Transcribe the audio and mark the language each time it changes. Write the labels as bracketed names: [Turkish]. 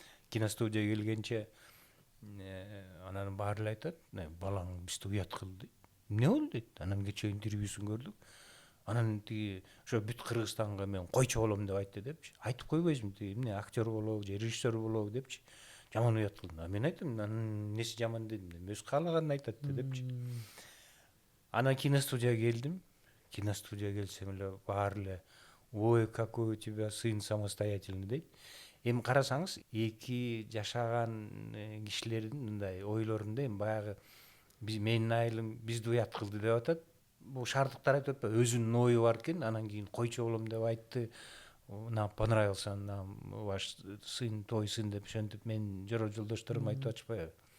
[Kyrgyz] Киностудияга келгенче анан баары эле айтат, балаң бизди уят кылды. Эмне болду дейт. Анан кечээ интервьюсун көрдүк. Анан тиги ошо бүт Кыргызстанга мен койчу болом деп айтты депчи. Айтып койбойсуңбу тиги эмне актер болобу же режиссер болобу депчи. Жаман уят кылдым. Мен айттым, анын эмнеси жаман дедим. Өзү каалаганын айтат депчи. Анан киностудияга келдим. Киностудияга келсем эле баары эле ой, [Russian] какой у тебя сын самостоятельный [Kyrgyz] дейт. Эми карасаңыз, эки жашаган кишилердин мындай ойлорунда эми баягы менин айылым бизди уят кылды деп атат. Бул шаардыктар айтып атпайбы, өзүнүн ою бар экен, анан кийин койчу болом деп айтты. [Russian] Нам понравился, нам ваш сын, твой сын [Kyrgyz] деп ошентип менин жолдошторум айтып атышпайбы.